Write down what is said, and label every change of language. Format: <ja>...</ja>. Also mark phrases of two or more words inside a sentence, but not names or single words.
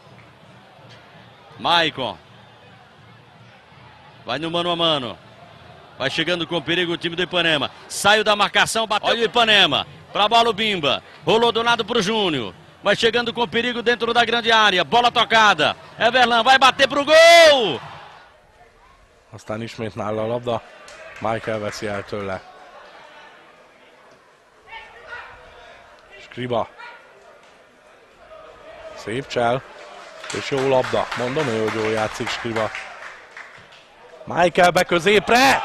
<pt>Maicon, vai no mano a mano, vai chegando com perigo o time do Ipanema, saiu da marcação, bateu, olha o Ipanema, pra bola o Bimba, rolou do lado pro Júnior, vai chegando com perigo dentro da grande área, bola tocada, Everlan vai bater pro gol!</pt> <hu>Aztán ismét nála a labda. Michael veszi el tőle. Skriba. Szép csel. És jó labda. Mondom ő, hogy jól játszik Skriba. Michael be középre!</hu>